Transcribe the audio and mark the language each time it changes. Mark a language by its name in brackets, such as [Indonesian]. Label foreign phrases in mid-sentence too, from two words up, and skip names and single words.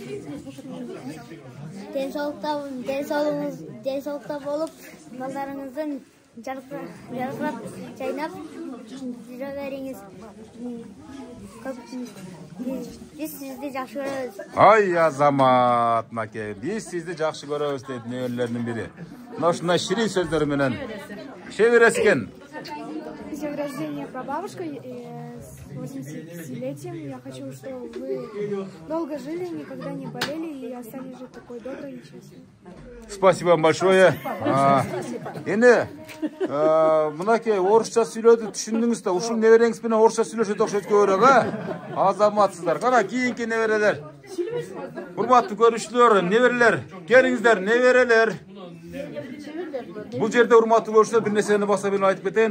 [Kyrgyz] Денсаулыкта болуп, балдарыңыздын жаркырап жайнап жүрө бериңиз. Биз сизди жакшы көрөбүз. Ай Азамат, маке, биз сизди жакшы көрөбүз дейт неберелердин бири. Мына ушундай ширин сөздөр менен чеберес экен. [Russian] С днем рождения, прабабушка, с 85-летием. Я хочу, чтобы вы долго жили, никогда не болели и остались жить такой доброй и честной. Спасибо вам большое. [Kyrgyz] Эне, мынакей орусча сүйлөдү, түшүндүңүз да, ушул небереңиз менен орусча сүйлөшөт окшойт көбүрөөк, а? Азаматсыздар. Кана кийинки неберелер. Урматтуу көрүүчүлөр, неберелер, келиңиздер, неберелер. Бул жерде урматтуу көрүүчүлөр, бир нерсени баса беле айтып кетейин.